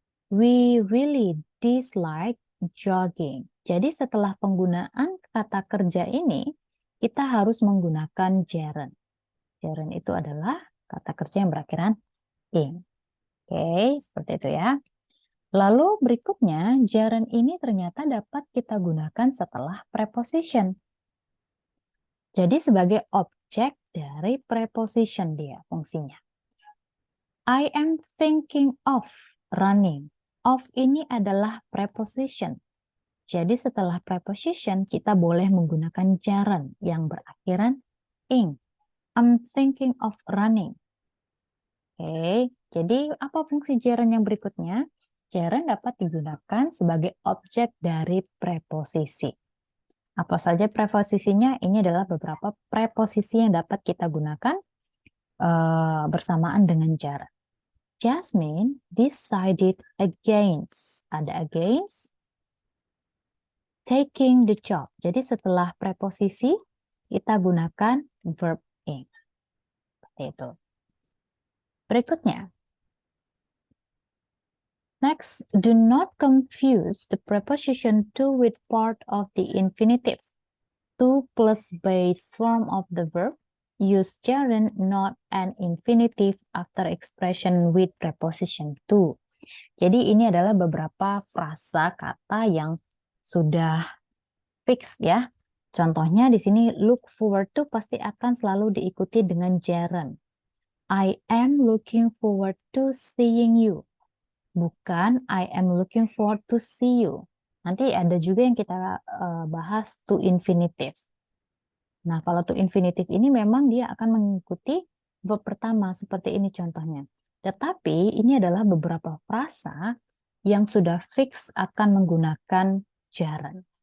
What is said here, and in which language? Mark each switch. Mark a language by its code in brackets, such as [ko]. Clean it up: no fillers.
[en] We really dislike jogging. [id] Jadi setelah penggunaan kata kerja ini, kita harus menggunakan gerund. Gerund itu adalah kata kerja yang berakhiran ing. Oke, seperti itu ya. Lalu berikutnya, gerund ini ternyata dapat kita gunakan setelah preposition. Jadi sebagai objek dari preposition dia fungsinya. [en] I am thinking of running. [id] Of ini adalah preposition. Jadi setelah preposition kita boleh menggunakan gerund yang berakhiran ing. [en] I'm thinking of running. [id] Oke, jadi apa fungsi gerund yang berikutnya? Gerund dapat digunakan sebagai objek dari preposisi. Apa saja preposisinya? Ini adalah beberapa preposisi yang dapat kita gunakan bersamaan dengan gerund. [en] Jasmine decided against. [id] Ada [en] against. Taking the job. [id] Jadi setelah preposisi, kita gunakan verb ing. Seperti itu. Berikutnya. [en] Next, do not confuse the preposition to with part of the infinitive. To plus base form of the verb. Use gerund, not an infinitive after expression with preposition to. [id] Jadi ini adalah beberapa frasa kata yang sudah fix ya. Contohnya di sini [en] look forward to [id] pasti akan selalu diikuti dengan gerund. [en] I am looking forward to seeing you. [id] Bukan [en] I am looking forward to see you. [id] Nanti ada juga yang kita bahas to infinitive. Nah, kalau to infinitive ini memang dia akan mengikuti verb pertama seperti ini contohnya. Tetapi ini adalah beberapa frasa yang sudah fix akan menggunakan gerund.